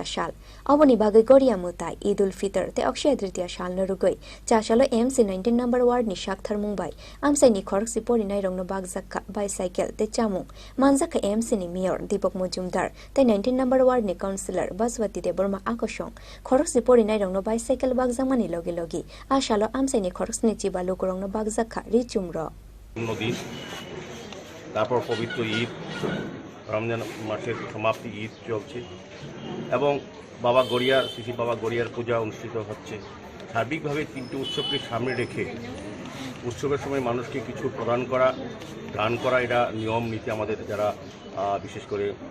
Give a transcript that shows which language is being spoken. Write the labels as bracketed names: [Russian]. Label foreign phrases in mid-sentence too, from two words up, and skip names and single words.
[Kok Borok] Shal, Aboni Bagai Goria Mutai, Idul Fitr, Te Akshaya Tritiya Shal Narugoi, Chashalo MC 19 number ward ni Shakthar Mumbai, Amsai ni Khorok Sipori Nai Rongno Bagzaka bicycle Te Chamung, Manzaka MC ni Mayor Deepak Majumdar, Te 19 number ward ni Councillor Baswati Deborma Akoshong, Khorok Sipori Nai Rongno bicycle Bagzamani Logi Logi, Ashalo Amsai ni Khorok Snichiba Lukurongno Bagzaka [Bangla] নদী তারপর পবিত্র ঈদ রমজান মাসের সমাপ্তি ঈদ চলছে এবং বাবা গড়িয়ার শ্রী বাবা গড়িয়ার পূজা অনুষ্ঠিত হচ্ছে সার্বিকভাবে তিনটি উৎসবকে সামনে রেখে উৎসবের সময় মানুষকে কিছু প্রদান করা দান করা এটা নিয়ম নীতি আমাদের যারা বিশেষ করে